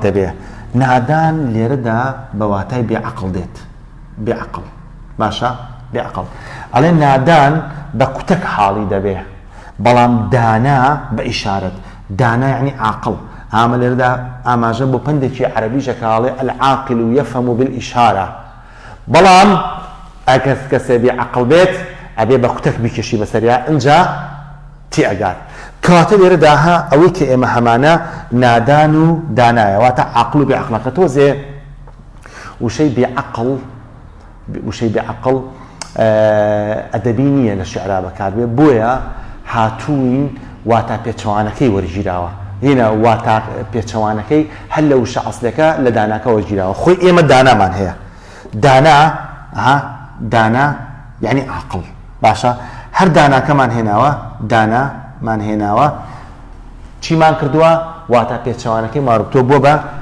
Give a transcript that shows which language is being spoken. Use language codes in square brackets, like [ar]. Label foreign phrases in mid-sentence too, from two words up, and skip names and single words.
[ckb] دەبێ نادان لێرەدا بە واتای بێعەقڵ دێت بێعەقڵ باشە بێعەقڵ ئەڵێ نادان بە کوتەک حاڵی دەبێ بەڵام دانا بە ئیشارەت دانا یعنی عاقڵ ئامە لێرەدا ئاماژە بۆ پندێکی عەرەبیشە کاڵێ [ar] العاقل يفهم بالإشارة [ckb] بەڵام ئەگەر کەسێ بێعەقڵ بێت ئەبێ بە کوتەک بیکێشی بەسەریا ئەنجا تی ئەگات کەواتە لێرەدا ئەوەی کە ئێمە هەمانە نادان و دانایە واتە عاقڵ و بێعەقڵەکە تۆزێ وشەی بێعەقڵ ئەدەبی نییە لە شیعرا بەکاربێ بۆیە هاتووین واتە پێچەوانەکەی وەرگیراوە هێنا واتە پێچەوانەکەی هەر لە وشە ئەسلەکە لە داناکە وەرگیراوە خۆی ئێمە دانامان هەیە دانا یعنی عاقڵ باشە هەر داناکەمان هێناوە چیمان کردووە واتە پێچەوانەکەی ماڕوتۆ بۆ بە